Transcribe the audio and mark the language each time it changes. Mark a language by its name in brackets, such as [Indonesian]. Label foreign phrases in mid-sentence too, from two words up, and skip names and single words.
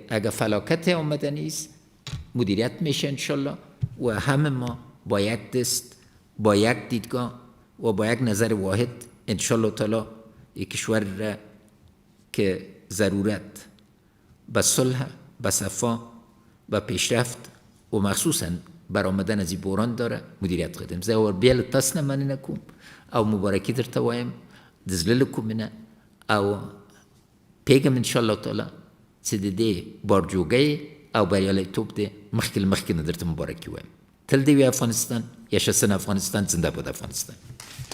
[Persian] اگر فلاکت آمده نیست مدیریت میشه انشالله و همه ما با یک دست، با یک دیدگاه و با یک نظر واحد [Arabic] انشالله تعالی [Persian] یک کشور را که ضرورت به صلح، به صفا، به پیشرفت و مخصوصا برآمدن از این بحران داره مدیریت قدم. [Pashto] زه ور بیل تاسو نه مننه کوم او مبارکي درته وایم د زړه له کومې نه او پیغام [Arabic] انشاءالله تعالی [Pashto] چې د دې بارجوګۍ او بریالیتوب دې مخکې له مخکې نه درته مبارکي وایم. تل دې وي افغانستان، یا شسن افغانستان، [Persian] زنده باد [Pashto] افغانستان.